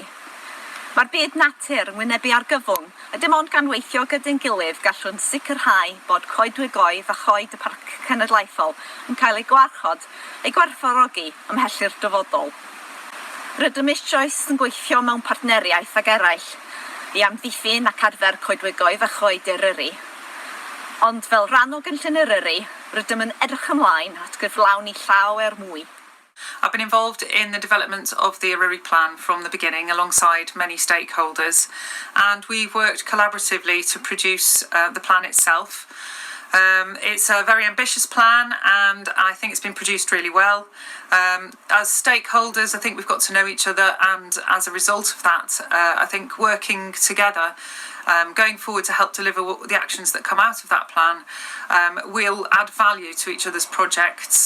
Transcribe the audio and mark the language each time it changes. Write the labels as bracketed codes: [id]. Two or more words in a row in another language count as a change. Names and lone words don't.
[cy] Mae'r byd natur yn wynebu argyfwng a dim ond gan weithio gyda'n gilydd gallwn sicrhau bod coedwigoedd a choed y Parc Cenedlaethol yn cael ei gwarchod, ei gwerthfawrogi ymhelli'r dyfodol. Rydym eisoes yn gweithio mewn partneriaeth ag eraill I amddiffyn ac arfer coedwigoedd a choed Eryri. Ond fel rhan o Cynllun Eryri, rydym yn edrych ymlaen at gyflawni llawer mwy. [en] I've been involved in the development of the Eryri plan from the beginning alongside many stakeholders, and we've worked collaboratively to produce the plan itself. It's a very ambitious plan and I think it's been produced really well. As stakeholders, I think we've got to know each other, and as a result of that, I think working together going forward to help deliver the actions that come out of that plan will add value to each other's projects.